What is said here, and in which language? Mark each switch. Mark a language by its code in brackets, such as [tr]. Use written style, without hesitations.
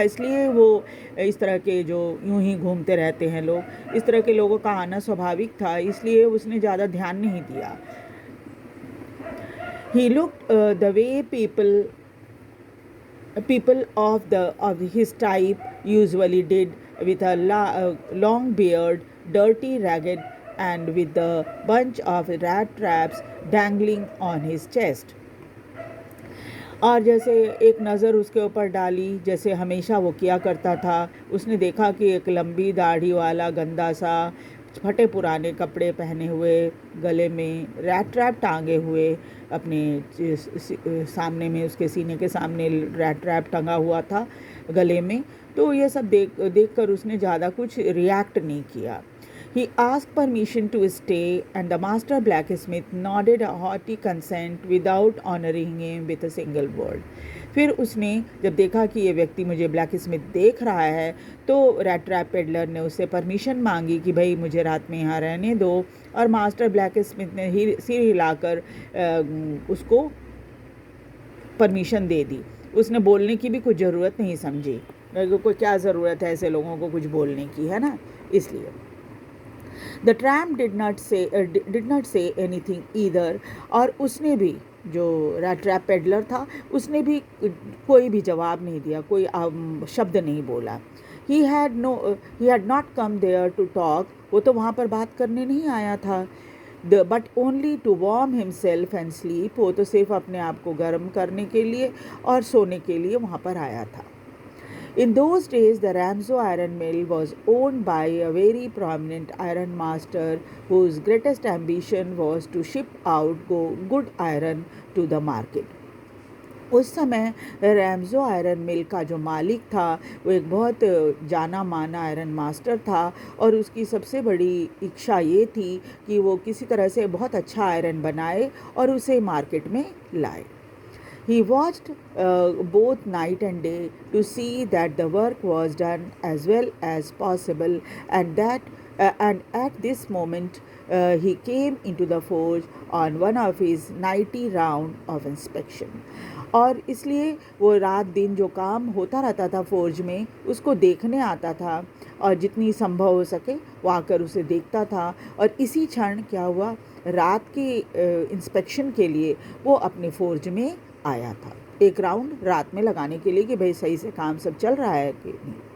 [hi] इसलिए वो इस तरह के जो यूं ही घूमते रहते हैं लोग, इस तरह के लोगों का आना स्वाभाविक था, इसलिए उसने ज़्यादा ध्यान नहीं दिया। [en] He looked the way people of his type usually did, with a long beard, dirty, ragged, and with a bunch of rat traps dangling on his chest. [hi] और जैसे एक नज़र उसके ऊपर डाली, जैसे हमेशा वो किया करता था, उसने देखा कि एक लंबी दाढ़ी वाला गंदा सा फटे पुराने कपड़े पहने हुए, गले में रैट ट्रैप टांगे हुए, अपने सामने में उसके सीने के सामने रैट ट्रैप टंगा हुआ था गले में। तो ये सब देखकर उसने ज़्यादा कुछ रिएक्ट नहीं किया। [en] He asked permission to stay, and the master blacksmith nodded a hearty consent without honoring him with a single word. [hi] फिर उसने जब देखा कि ये व्यक्ति मुझे ब्लैकस्मिथ देख रहा है, तो रैट ट्रैप पेडलर ने उससे परमिशन मांगी कि भाई मुझे रात में यहाँ रहने दो, और मास्टर ब्लैकस्मिथ ने सिर हिलाकर उसको परमिशन दे दी। उसने बोलने की भी कुछ ज़रूरत नहीं समझी, कोई क्या ज़रूरत है ऐसे लोगों को कुछ बोलने की, है ना, इसलिए। [en] The tramp did not say anything either, [hi] और उसने भी जो रैट ट्रैप पेडलर था उसने भी कोई भी जवाब नहीं दिया, कोई शब्द नहीं बोला। [en] He had not come there to talk, [hi] वो तो वहाँ पर बात करने नहीं आया था, [en] but only to warm himself and sleep, [hi] वो तो सिर्फ अपने आप को गर्म करने के लिए और सोने के लिए वहाँ पर आया था। [en] In those days, the Ramsau iron mill was owned by a very prominent iron master whose greatest ambition was to ship out good iron to the market. [hi] उस समय रैमज़ो आयरन मिल का जो मालिक था वो एक बहुत जाना माना आयरन मास्टर था और उसकी सबसे बड़ी इच्छा ये थी कि वो किसी तरह से बहुत अच्छा आयरन बनाए और उसे मार्केट में लाए. [en] He watched both night and day to see that the work was done as well as possible, and at this moment he came into the forge on one of his nightly round of inspection. [hi] और इसलिए वो रात दिन जो काम होता रहता था फोर्ज में उसको देखने आता था और जितनी संभव हो सके वो आकर उसे देखता था. और इसी क्षण क्या हुआ, रात के इंस्पेक्शन के लिए वो अपने फोर्ज में आया था, एक राउंड रात में लगाने के लिए कि भाई सही से काम सब चल रहा है कि नहीं.